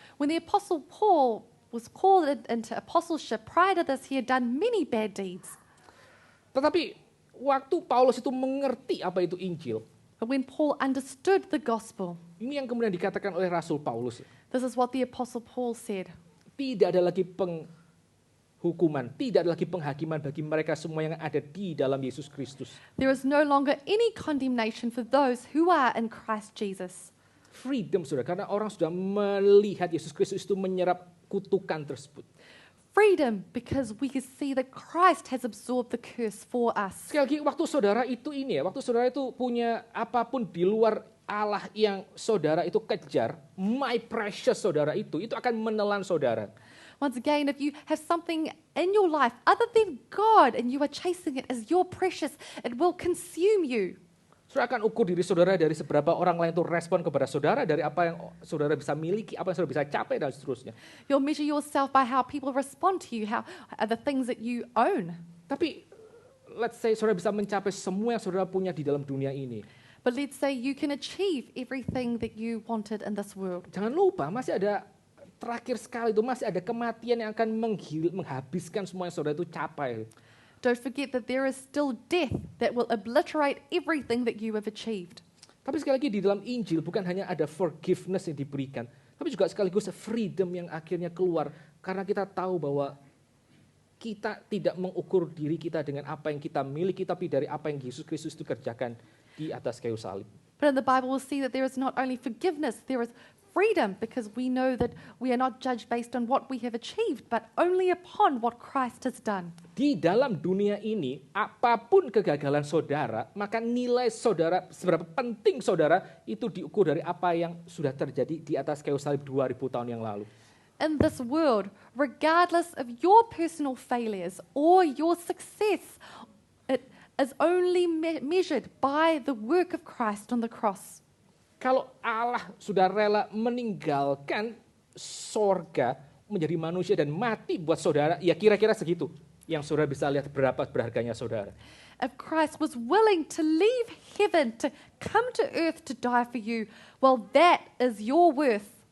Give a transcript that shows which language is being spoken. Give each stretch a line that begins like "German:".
English: When the Apostle Paul was called into apostleship, prior to this he had done many bad deeds.
Indonesian: Tetapi waktu Paulus itu mengerti apa itu Injil,
English: But when Paul understood the gospel,
Indonesian: ini yang kemudian dikatakan oleh Rasul Paulus,
English: this is what the Apostle Paul said.
Indonesian: tidak ada lagi penghukuman, tidak ada lagi penghakiman bagi mereka semua yang ada di dalam Yesus Kristus.
English: There is no longer any condemnation for those who are in Christ Jesus.
Indonesian: Freedom, saudara, karena orang sudah melihat Yesus Kristus itu menyerap kutukan tersebut.
English: Freedom because we can see that Christ has absorbed the curse for us.
Indonesian: Sekali lagi, waktu saudara itu punya apapun di luar Allah yang saudara itu kejar,
English: my precious
Indonesian: saudara itu akan menelan saudara.
English: Once again, if you have something in your life other than God and you are chasing it as your precious, it will consume you.
Indonesian: Saudara akan ukur diri saudara dari seberapa orang lain itu respon kepada saudara, dari apa yang saudara bisa miliki, apa yang saudara bisa capai, dan seterusnya.
English: You'll measure yourself by how people respond to you, how the things that you own.
Indonesian: Tapi,
English: let's say
Indonesian: saudara bisa mencapai semua yang saudara punya di dalam dunia ini.
English: But let's say you can achieve everything that you wanted in this world.
Indonesian: Jangan lupa, masih ada terakhir sekali itu, masih ada kematian yang akan menghabiskan semua yang saudara itu capai.
English: Don't forget that there is still death that will obliterate everything that you have achieved.
Indonesian: Tapi sekali lagi di dalam Injil bukan hanya ada forgiveness yang diberikan, tapi juga sekaligus freedom yang akhirnya keluar karena kita tahu bahwa kita tidak mengukur diri kita dengan apa yang kita miliki, tapi dari apa yang Yesus Kristus itu kerjakan di atas kayu salib.
English: But in the Bible we'll see that there is not only forgiveness, there is freedom because we know that we are not judged based on what we have achieved, but only upon what Christ has done.
Indonesian: Di dalam dunia ini, apapun kegagalan saudara, maka nilai saudara, seberapa penting saudara, itu diukur dari apa yang sudah terjadi di atas kayu salib 2000 tahun yang lalu.
English: In this world, regardless of your personal failures or your success, it is only measured by the work of Christ on the cross.
Indonesian: Kalau Allah sudah rela meninggalkan sorga menjadi manusia dan mati buat saudara, ya kira-kira segitu yang saudara bisa lihat berapa berharganya saudara.
English: If Christ was willing to leave heaven to come to earth to die for you, well, that is your worth.